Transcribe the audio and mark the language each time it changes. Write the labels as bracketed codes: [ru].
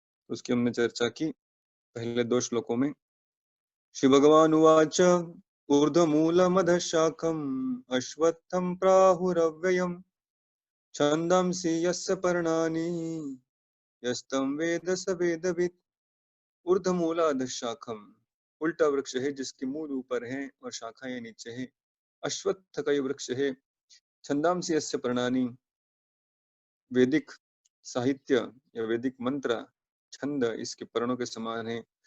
[hi] उसकी हमने चर्चा की पहले 2 श्लोकों में। [sa] श्री भगवान उवाच ऊर्ध्वमूलमधः शाखम् अश्वत्थं प्राहुरव्ययम् छन्दांसि यस्य पर्णानि यस्तं वेद स वेदवित्। ऊर्ध्वमूलाधः शाखम्, [hi] उल्टा वृक्ष है जिसके मूल ऊपर है और शाखाएं नीचे है। अश्वत्थ का ये वृक्ष है। [sa] छंदांसि यस्य पर्णानि, [hi] वैदिक साहित्य या वैदिक मंत्र छंद इसके पर्णों के समान है।